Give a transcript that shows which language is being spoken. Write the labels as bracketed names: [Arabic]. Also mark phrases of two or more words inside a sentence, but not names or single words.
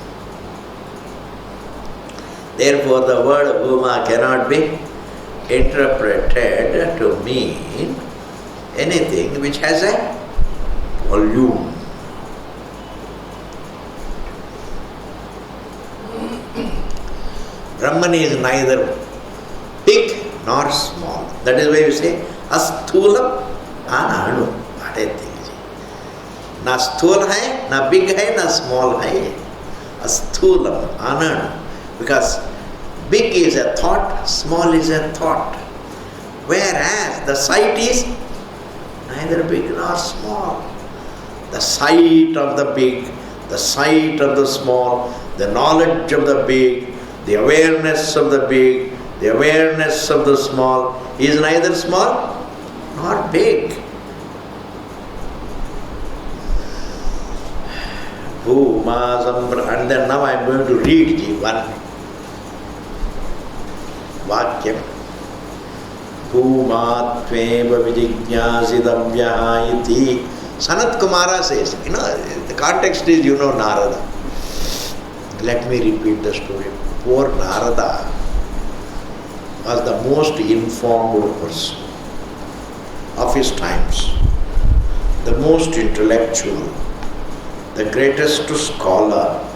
[English] Therefore, the word Bhuma cannot be interpreted to mean anything which has a volume. Brahman is neither big nor small. That is why we say [Sanskrit] अस्थूलम् अनणु. [English] What a thing. [Hindi] न स्थूल है, न बिग है, न स्मॉल है. [Sanskrit] अस्थूलम् अनणु. [English] Because Big is a thought, small is a thought. Whereas the sight is neither big nor small. The sight of the big, the sight of the small, the knowledge of the big, the awareness of the big, the awareness of the small is neither small nor big. And then now I am going to read the one vakyam. [Sanskrit] भूमात्वेव विजिज्ञासितव्य इति. [English] Sanat Kumara says, the context is, Narada. Let me repeat the story. Poor Narada was the most informed person of his times, the most intellectual, the greatest scholar.